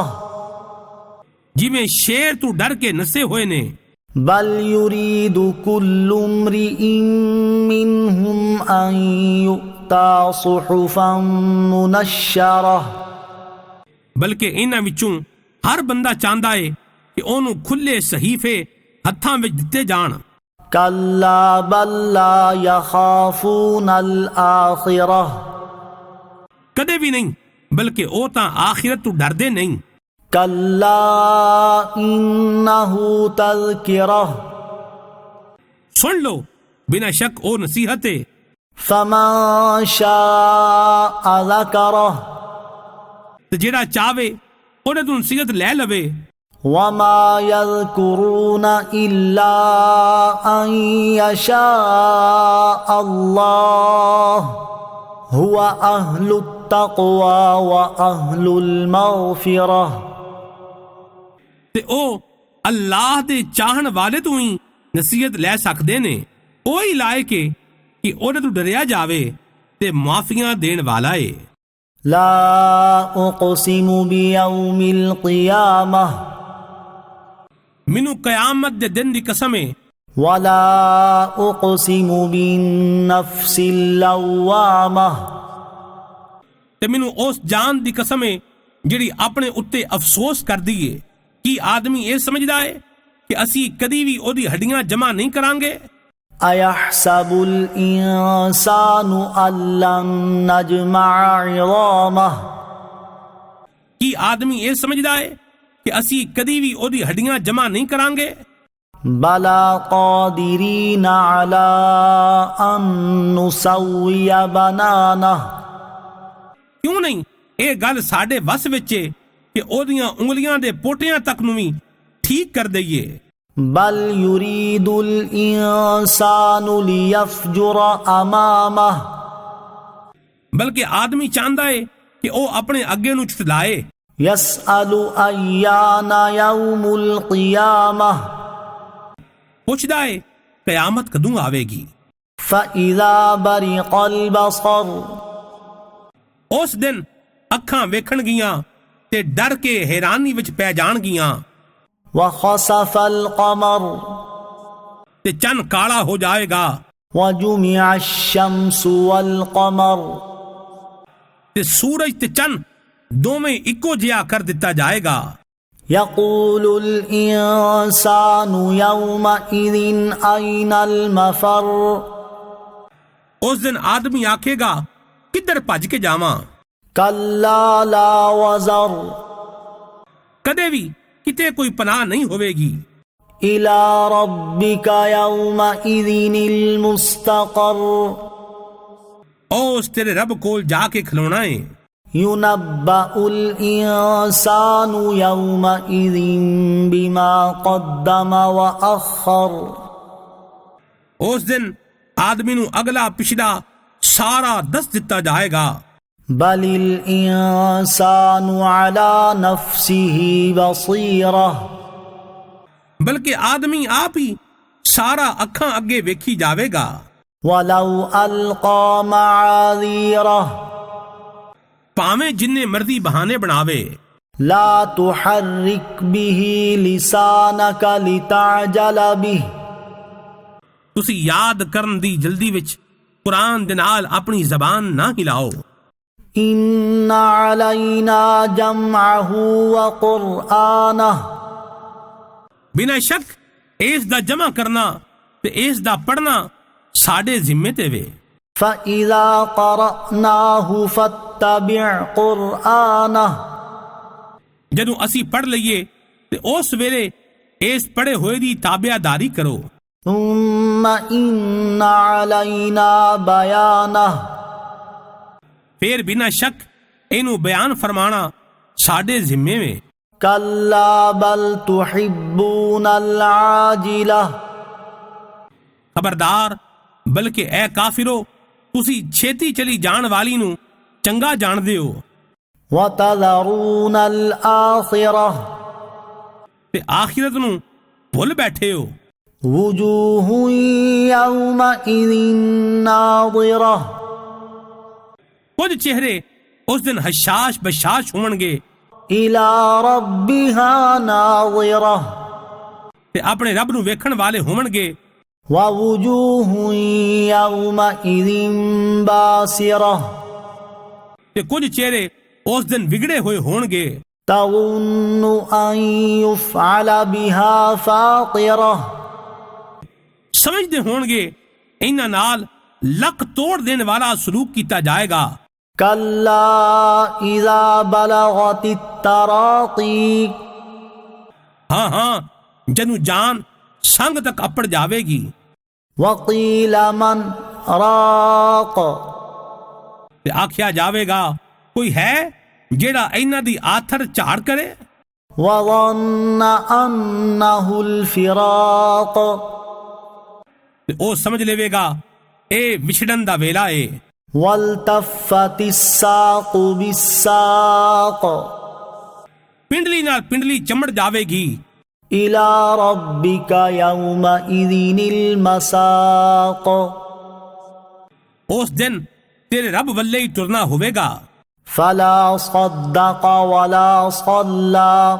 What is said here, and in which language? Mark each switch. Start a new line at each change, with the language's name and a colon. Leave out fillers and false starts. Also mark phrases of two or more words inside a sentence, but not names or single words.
Punjabi: ਜਿਵੇਂ ਸ਼ੇਰ ਤੋਂ ਡਰ ਕੇ ਨਸੇ ਹੋਏ ਨੇ
Arabic: بل يريد كل امرئ منهم أن يؤتى صحفا منشرة
Punjabi: ਬਲਕਿ ਇਹਨਾਂ ਵਿੱਚੋਂ ਹਰ ਬੰਦਾ ਚਾਹੁੰਦਾ ਏ ਕਿ ਉਹਨੂੰ ਖੁੱਲੇ ਸਹੀਫੇ ਹੱਥਾਂ ਵਿੱਚ ਦਿੱਤੇ ਜਾਣ
Arabic: كلا بل لا يخافون الآخرة
Punjabi: ਕਦੇ ਵੀ ਨਹੀਂ ਬਲਕਿ ਉਹ ਤਾਂ ਆਖਿਰਤ ਤੋਂ ਡਰਦੇ ਨਹੀਂ
Arabic: كلا إنه تذكرة
Punjabi: ਸੁਣ ਲਓ ਬਿਨਾਂ ਸ਼ੱਕ ਉਹ ਨਸੀਹਤ ਏ
Arabic: فمن شاء ذكره
Punjabi: ਤੇ ਜਿਹੜਾ ਚਾਹਵੇ ਉਹਦੇ ਤੋਂ ਨਸੀਹਤ ਲੈ ਲਵੇ
Arabic: وما يذكرون إلا أن يشاء الله هو أهل التقوى وأهل المغفرة
Punjabi: ਤੇ ਉਹ ਅੱਲਾਹ ਦੇ ਚਾਹਣ ਵਾਲੇ ਤੋਂ ਹੀ ਨਸੀਹਤ ਲੈ ਸਕਦੇ ਨੇ ਉਹ ਹੀ ਲਾਇਕ ਏ ਕਿ ਉਹਦੇ ਤੋਂ ਡਰਿਆ ਜਾਵੇ ਤੇ ਮਾਫੀਆਂ ਦੇਣ ਵਾਲਾ ਏ
Arabic: لا أقسم بيوم القيامة
Punjabi: ਮੈਨੂੰ ਕਿਆਮਤ ਦੇ ਦਿਨ ਦੀ ਕਸਮ ਏ
Arabic: ولا أقسم بالنفس اللوامة
Punjabi: ਤੇ ਮੈਨੂੰ ਉਸ ਜਾਨ ਦੀ ਕਸਮ ਏ ਜਿਹੜੀ ਆਪਣੇ ਉੱਤੇ ਅਫਸੋਸ ਕਰਦੀ ਏ ਕੀ ਆਦਮੀ ਇਹ ਸਮਝਦਾ ਏ ਕਿ ਅਸੀਂ ਕਦੀ ਵੀ ਉਹਦੀ ਹੱਡੀਆਂ ਜਮ੍ਹਾਂ ਨਹੀਂ ਕਰਾਂਗੇ
Arabic: أيحسب الإنسان أن لن نجمع عظامه
Punjabi: ਕੀ ਆਦਮੀ ਇਹ ਸਮਝਦਾ ਏ ਕਿ ਅਸੀਂ ਕਦੀ ਵੀ ਉਹਦੀ ਹੱਡੀਆਂ ਜਮ੍ਹਾਂ ਨਹੀਂ ਕਰਾਂਗੇ
Arabic: بلى قادرين على أن نسوي بنانه
Punjabi: ਕਿਉਂ ਨਹੀਂ ਇਹ ਗੱਲ ਸਾਡੇ ਵੱਸ ਵਿੱਚ ਏ ਕਿ ਉਹਦੀਆਂ ਉਂਗਲੀਆਂ ਦੇ ਪੋਟਿਆਂ ਤੱਕ ਨੂੰ ਵੀ ਠੀਕ ਕਰ ਦਈਏ
Arabic: بل يريد الإنسان ليفجر أمامه
Punjabi: ਬਲਕਿ ਆਦਮੀ ਚਾਹੁੰਦਾ ਏ ਕਿ ਉਹ ਆਪਣੇ ਅੱਗੇ ਨੂੰ ਝੁਠਲਾਏ
Arabic: يسأل أيان يوم القيامة
Punjabi: ਪੁੱਛਦਾ ਏ ਕਿਆਮਤ ਕਦੋਂ ਆਵੇਗੀ
Arabic: فإذا برق البصر
Punjabi: ਉਸ ਦਿਨ ਅੱਖਾਂ ਵੇਖਣਗੀਆਂ ਤੇ ਡਰ ਕੇ ਹੈਰਾਨੀ ਵਿੱਚ ਪੈ ਜਾਣਗੀਆਂ
Arabic: وخسف القمر
Punjabi: ਤੇ ਚੰਨ ਕਾਲਾ ਹੋ ਜਾਏਗਾ
Arabic: وجمع الشمس والقمر
Punjabi: ਤੇ ਸੂਰਜ ਤੇ ਚੰਨ ਦੋਵੇਂ ਇੱਕੋ ਜਿਹਾ ਕਰ ਦਿੱਤਾ ਜਾਏਗਾ
Arabic: يقول الإنسان يومئذ أين المفر
Punjabi: ਉਸ ਦਿਨ ਆਦਮੀ ਆਖੇਗਾ ਕਿੱਧਰ ਭੱਜ ਕੇ ਜਾਵਾਂ
Arabic: كلا لا وزر
Punjabi: ਕਦੇ ਵੀ ਕਿਤੇ ਕੋਈ ਪਨਾਹ ਨਹੀਂ ਹੋਵੇਗੀ
Arabic: إلى ربك يومئذ المستقر
Punjabi: ਉਸ ਤੇਰੇ ਰੱਬ ਕੋਲ ਜਾ ਕੇ ਖਲੋਣਾ ਏ
Arabic: ينبأ الإنسان يومئذ بما قدم وأخر
Punjabi: ਉਸ ਦਿਨ ਆਦਮੀ ਨੂੰ ਅਗਲਾ ਪਿਛਲਾ ਸਾਰਾ ਦੱਸ ਦਿੱਤਾ ਜਾਏਗਾ
Arabic: بل الإنسان على نفسه بصيرة
Punjabi: ਬਲਕਿ ਆਦਮੀ ਆਪ ਹੀ ਸਾਰਾ ਅੱਖਾਂ ਅੱਗੇ ਵੇਖੀ ਜਾਵੇਗਾ।
Arabic: ولو ألقى معاذيره
Punjabi: ਭਾਵੇਂ ਜਿੰਨੇ ਮਰਜ਼ੀ ਬਹਾਨੇ ਬਣਾਵੇ।
Arabic: لا تحرك به لسانك لتعجل به
Punjabi: ਤੁਸੀਂ ਯਾਦ ਕਰਨ ਦੀ ਜਲਦੀ ਵਿੱਚ ਕੁਰਾਨ ਦੇ ਨਾਲ ਆਪਣੀ ਜ਼ਬਾਨ ਨਾ ਹਿਲਾਓ।
Arabic: إن علينا جمعه وقرآنه
Punjabi: ਬਿਨਾਂ ਸ਼ੱਕ ਇਸ ਦਾ ਜਮ੍ਹਾਂ ਕਰਨਾ ਤੇ ਇਸ ਦਾ ਪੜ੍ਹਨਾ ਸਾਡੇ ਜ਼ਿੰਮੇ ਤੇ ਵੇ।
Arabic: فإذا قرأناه فاتبع قرآنه
Punjabi: ਜਦੋਂ ਅਸੀਂ ਪੜ੍ਹ ਲਈਏ ਤੇ ਉਸ ਵੇਲੇ ਇਸ ਪੜ੍ਹੇ ਹੋਏ ਦੀ ਤਾਬਿਆਦਾਰੀ ਕਰੋ।
Arabic: ثم إن علينا بيانه
Punjabi: ਫਿਰ ਬਿਨਾਂ ਸ਼ੱਕ ਇਹਨੂੰ ਬਿਆਨ ਫਰਮਾਣਾ ਸਾਡੇ ਜ਼ਿੰਮੇ ਵੇ।
Arabic: كلا بل تحبون العاجلة
Punjabi: ਖਬਰਦਾਰ ਬਲਕਿ ਐ ਕਾਫਿਰੋ ਤੁਸੀਂ ਛੇਤੀ ਚਲੀ ਜਾਣ ਵਾਲੀ ਨੂੰ ਚੰਗਾ ਜਾਣਦੇ ਹੋ
Arabic: وتذرون الآخرة
Punjabi: ਤੇ ਆਖਿਰਤ ਨੂੰ ਭੁੱਲ ਬੈਠੇ ਹੋ।
Arabic: وجوه يومئذ ناظرة
Punjabi: ਕੁਝ ਚਿਹਰੇ ਉਸ ਦਿਨ ਹਸ਼ਾਸ਼ ਬਸ਼ਾਸ਼ ਹੋਣਗੇ
Arabic: إلى ربها ناظرة
Punjabi: ਤੇ ਆਪਣੇ ਰੱਬ ਨੂੰ ਵੇਖਣ ਵਾਲੇ ਹੋਣਗੇ।
Arabic: ووجوه يومئذ باسرة
Punjabi: ਤੇ ਕੁਝ ਚਿਹਰੇ ਉਸ ਦਿਨ ਵਿਗੜੇ ਹੋਏ ਹੋਣਗੇ
Arabic: تظن أن يفعل بها فاقرة
Punjabi: ਸਮਝਦੇ ਹੋਣਗੇ ਇਹਨਾਂ ਨਾਲ ਲੱਕ ਤੋੜ ਦੇਣ ਵਾਲਾ ਸਲੂਕ ਕੀਤਾ ਜਾਏਗਾ।
Arabic: كلا إذا بلغت التراقي
Punjabi: ਹਾਂ ਜਦੋਂ ਜਾਨ ਸੰਗ ਤੱਕ ਅੱਪੜ ਜਾਵੇਗੀ।
Arabic: وقيل من راق
Punjabi: ਤੇ ਆਖਿਆ ਜਾਵੇਗਾ ਕੋਈ ਹੈ ਜਿਹੜਾ ਇਹਨਾਂ ਦੀ ਆਥਰ ਝਾੜ ਕਰੇ।
Arabic: وظن أنه الفراق
Punjabi: ਤੇ ਉਹ ਸਮਝ ਲਵੇਗਾ ਇਹ ਵਿਛੜਨ ਦਾ ਵੇਲਾ ਏ।
Arabic: والتفت الساق بالساق
Punjabi: ਪਿੰਡਲੀ ਨਾਲ ਪਿੰਡਲੀ ਚਮੜ ਜਾਵੇਗੀ।
Arabic: إلى ربك يومئذ المساق
Punjabi: ਉਸ ਦਿਨ ਤੇਰੇ ਰੱਬ ਵੱਲੇ ਹੀ ਤੁਰਨਾ ਹੋਵੇਗਾ।
Arabic: فلا صدق ولا صلى